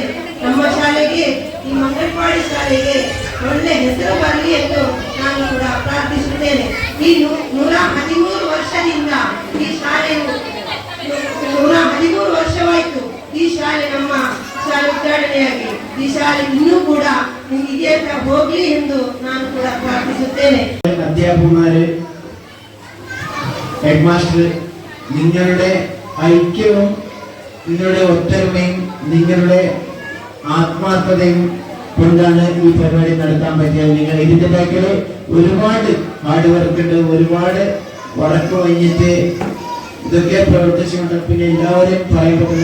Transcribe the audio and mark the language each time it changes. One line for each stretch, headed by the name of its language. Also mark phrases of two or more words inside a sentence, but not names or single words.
Kannada: ನಮ್ಮ ಶಾಲೆಗೆ, ಈ ಮಂಗನಪಾಡಿ ಶಾಲೆಗೆ ಒಳ್ಳೆ ಹೆಸರು ಬರಲಿ ಎಂದು ನಾನು ಕೂಡ ಪ್ರಾರ್ಥಿಸುತ್ತೇನೆ. ಈ 113 ವರ್ಷದಿಂದ ಈ ಶಾಲೆಯು 113 ವರ್ಷವಾಯಿತು ಈ ಶಾಲೆ, ನಮ್ಮ ಶಾಲೆ ಉದ್ಘಾಟನೆಯಾಗಿ. ಈ ಶಾಲೆ ಇನ್ನೂ ಕೂಡ ಇದೇ ಹೋಗ್ಲಿ ಎಂದು ನಾನು ಕೂಡ ಪ್ರಾರ್ಥಿಸುತ್ತೇನೆ.
Malayalam: അധ്യാപകന്മാര്,
English: head master,
Malayalam: നിങ്ങളുടെ ഐക്യവും നിങ്ങളുടെ ഒത്തൊരുമയും നിങ്ങളുടെ ആത്മാർത്ഥതയും കൊണ്ടാണ് ഈ പരിപാടി നടത്താൻ പറ്റിയത്. നിങ്ങൾ ഇതിന്റെ ബാക്കിൽ ഒരുപാട്
English: hard work
Malayalam: ഉണ്ട്, ഒരുപാട് വർക്ക് കഴിഞ്ഞിട്ട് ഇതൊക്കെ പ്രവർത്തിച്ചുകൊണ്ട് പിന്നെ എല്ലാവരും പറയപ്പെട്ടില്ല.